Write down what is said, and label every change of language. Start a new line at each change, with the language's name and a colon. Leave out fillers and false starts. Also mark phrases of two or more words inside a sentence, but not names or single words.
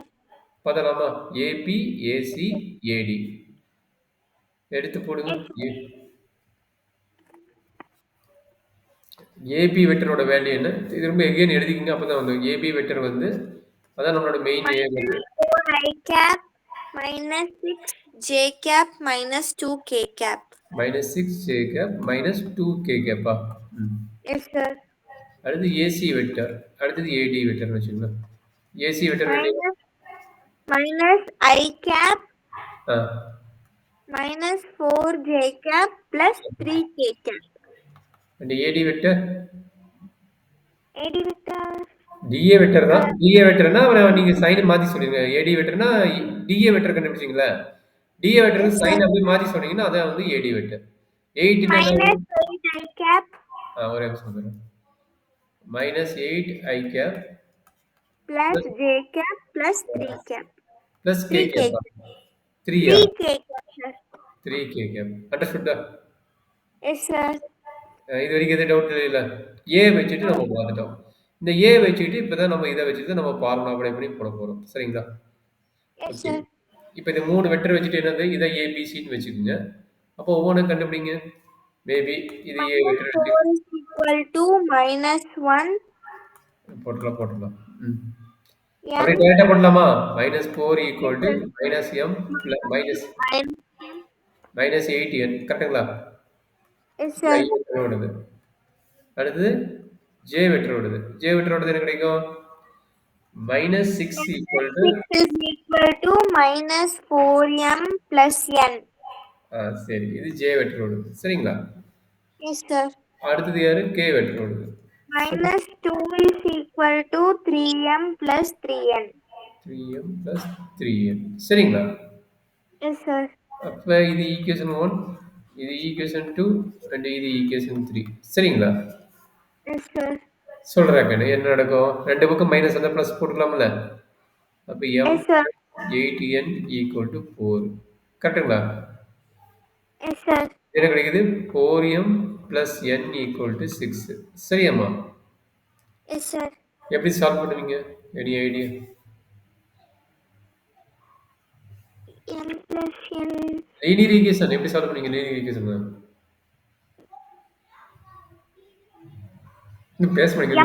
Tamil: பார்த்தலாமா? ஏபி, ஏசி, ஏடி எடுத்து போடுங்க. ஏபி வெக்டரோட வேல்யூ என்ன? இது ரொம்ப எகைன் எழுதிக்கங்க. அப்பதான் வந்து ஏபி வெக்டர் வந்து அதான் நம்மளோட
English: main A vector. -4 i cap -6 j cap -2 k cap. -6 j cap -2 k cap. yes sir.
Tamil: அடுத்து ஏசி வெக்டர். அடுத்தது ஏடி வெக்டர் வச்சுக்கலாம்.
English: AC vector value -i cap ஆ -4 j cap +3 k cap. and AD vector AD vector DA vector தான்.
Tamil: டிஏ வெக்டர்னா நீங்க சைன் மாத்தி சொல்லுங்க. ஏடி வெக்டர்னா டிஏ வெக்டர் கண்டுபிடிச்சீங்களா? டிஏ வெக்டர் சைன் அப்படியே மாத்தி சொன்னீங்கன்னா அதான் வந்து ஏடி வெக்டர். 8 னா
English: -8 i cap ஒரே நிமிஷம் சொல்றேன். -8 i cap +j cap +3 cap. plus k 3 cap. 3 3 k cap sir. 3 k cap. Understood? Yes sir.
Tamil: இது வரைக்கும் எதுவும் டவுட் இல்ல. ஏ வச்சுட்டு நம்ம பார்த்துட்டோம். இந்த ஏ வச்சுட்டு இப்பதான் நம்ம இதை வச்சுட்டு நம்ம
English: formula apply
Tamil: பண்ணி போட போறோம். சரிங்களா?
English: Yes sir.
Tamil: இப்போ இந்த 3 வெக்டர் வச்சுட்டு என்னது இதை ஏபிசின்னு வச்சுக்கோங்க. அப்போ ஒவ்வொன்றும் கண்டுபிடிங்க. மேபி இது ஏ வெக்டர் வச்சு
English: -4 is equal to -1
Tamil: போட்டுடலாம்.
English: m
Tamil: அப்படியே டேரக்டா போடலாமா? -4
English: equal to
Tamil: -m -8n கரெக்ட்டுங்களா?
English: Yes sir.
Tamil: ஓடுது. அடுத்து ஜே வெக்டரோடது. ஜே வெக்டரோடது என்ன கிடைக்கும்? -6
English: equal to -6 is equal to -4m plus n.
Tamil: சரி. இது ஜே வெக்டரோடது. சரிங்களா?
English: Yes sir.
Tamil: அடுத்தது யாரு? கே வெக்டரோடது.
English: -2 is equal to 3m plus 3n. 3m plus 3n. சரிங்களா? Yes sir.
Tamil: அப்ப இது ஈக்குவேஷன் 1, இது ஈக்குவேஷன் 2 and இது ஈக்குவேஷன் 3. சரிங்களா?
English: Yes sir.
Tamil: சொல்றேன் கண்ணு. என்ன நடக்கும்? ரெண்டு பக்கம் மைனஸ் வந்தா பிளஸ் போட்டுக்கலாம்ல? அப்ப m
English: Yes sir. 8n equal to 4. கரெக்ட்டுங்களா? Yes sir.
Tamil: என்ன கிடைக்குது?
English: 4m plus n equal to 6.
Tamil: சரியாம்மா?
English: Yes sir.
Tamil: எப்படி சால்வ் பண்ணுவீங்க?
English: any idea? m plus n. linear equation
Tamil: எப்படி சால்வ் பண்ணுவீங்க?
English: linear equation
Tamil: இன்னும் பேச மாட்டீங்க.